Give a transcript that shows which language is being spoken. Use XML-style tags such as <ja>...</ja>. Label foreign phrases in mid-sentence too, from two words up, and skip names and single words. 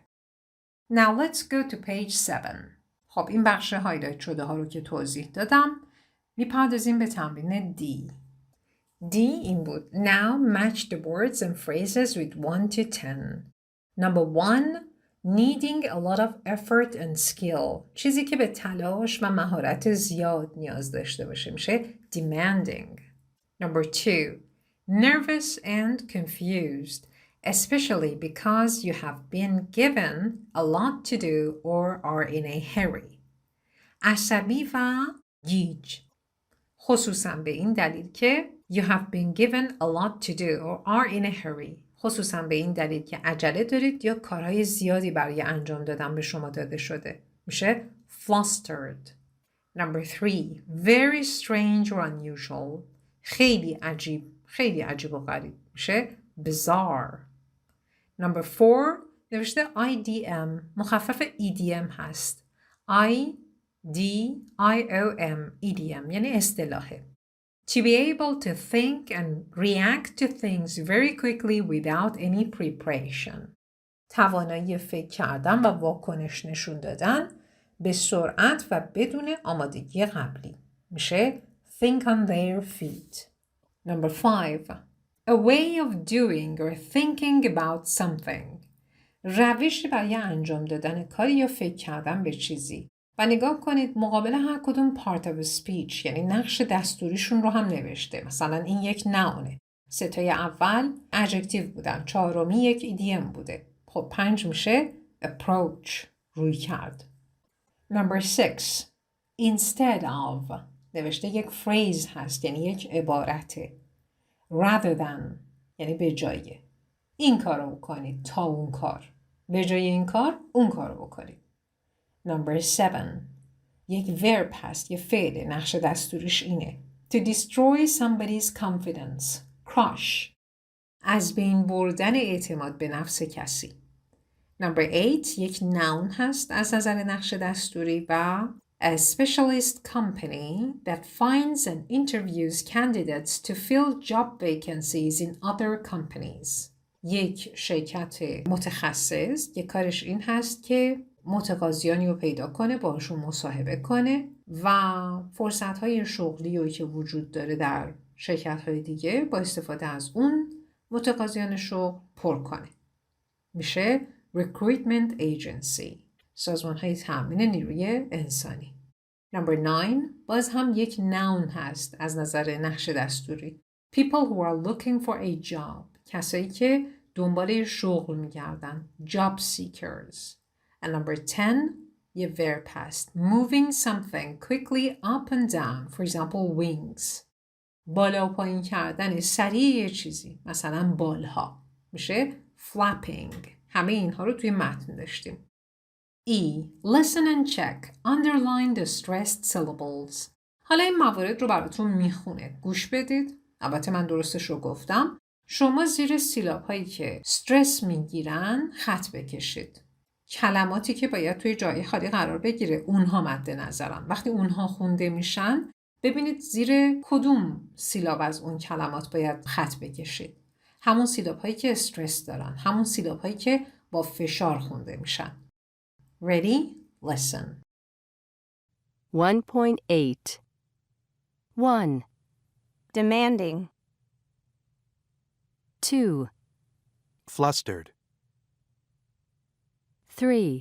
<en>Now let's go to page 7.</en> <fa>خب این بخش هایلایت شده ها رو که توضیح دادم میپردازیم به تمرین D. D این بود.</fa> <en>Now match the words and phrases with 1 to 10. Number 1. Needing a lot of effort and skill.</en> <fa>چیزی که به تلاش و مهارت زیاد نیاز داشته باشه میشه demanding.</fa> <en>Number 2. Nervous and confused, especially because you have been given a lot to do or are in a hurry.</en> <fa>عصبی و گیج. خصوصا به این دلیل که</fa> <en>you have been given a lot to do or are in a hurry.</en> <fa>خصوصا به این دلیل که عجله دارید یا کارهای زیادی برای انجام دادن به شما داده شده.</fa> <en>میشه flustered. Number 3. Very strange or unusual.</en> <fa>خیلی عجیب و غریب.</fa> <en>میشه bizarre. Number 4.</en> <fa>نوشته IDM. مخفف EDM هست. IDIOM. EDM یعنی اصطلاحه.</fa> <en>To be able to think and react to things very quickly without any preparation.</en> <fa>توانایی فکر کردن و واکنش نشون دادن به سرعت و بدون آمادگی قبلی.</fa> <en>میشه think on their feet. Number 5. A way of doing or thinking about something.</en> <fa>روشی برای انجام دادن کاری یا فکر کردن به چیزی. و نگاه کنید مقابل هر کدوم</fa> <en>part of a speech</en> <fa>یعنی نقش دستوریشون رو هم نوشته. مثلا این یک noun. 3 تای اول adjective بودن. 4می یک idiom بوده. خب 5 میشه approach. روی کرد.</fa> <en>Number 6. Instead of.</en> <fa>نوشته یک phrase هست یعنی یک عبارته.</fa> <en>Rather than</en> <fa>یعنی به جای. این کار رو بکنید تا اون کار. به جای این کار اون کار رو بکنید. Number 7. یک verb هست، یه فعل، نقش دستوریش اینه.</fa> <en>To destroy somebody's confidence. Crush.</en> <fa>از بین بردن اعتماد به نفس کسی.</fa> <en>Number 8.</en> <fa>یک noun هست از نظر نقش دستوری و</fa> <en>a specialist company that finds and interviews candidates to fill job vacancies in other companies.</en> <fa>یک شرکت متخصص که کارش این هست که متقاضیانی رو پیدا کنه، باشون مصاحبه کنه و فرصت‌های شغلی رو که وجود داره در شرکت‌های دیگه با استفاده از اون متقاضیان شغل پر کنه.</fa> <en>میشه recruitment agency.</en> <fa>سازمان‌های تامین نیروی انسانی. Number 9 باز هم یک noun هست از نظر نقش دستوری.</fa> <en>People who are looking for a job.</en> <fa>کسایی که دنبال شغل میگردن.</fa> <en>Job seekers. And number 10</en> <fa>یه verb هست.</fa> <en>Moving something quickly up and down. For example, wings.</en> <fa>بالا و پایین کردن سریع یه چیزی. مثلا بالها. میشه flapping. همه اینها رو توی متن داشتیم.</fa> <en>E. Listen and check. Underline the stressed syllables.</en> <fa>حالا این موارد رو براتون میخونه. گوش بدید. البته من درستش رو گفتم. شما زیر سیلاب هایی که استرس میگیرن خط بکشید. کلماتی که باید توی جای خالی قرار بگیره اونها مد نظرن. وقتی اونها خونده میشن ببینید زیر کدوم سیلاب از اون کلمات باید خط بکشید. همون سیلاب هایی که استرس دارن. همون سیلاب هایی که با فشار خونده میشن.</fa> <en>Ready? Listen. 1.8 1. Demanding. 2. Flustered. 3.</en>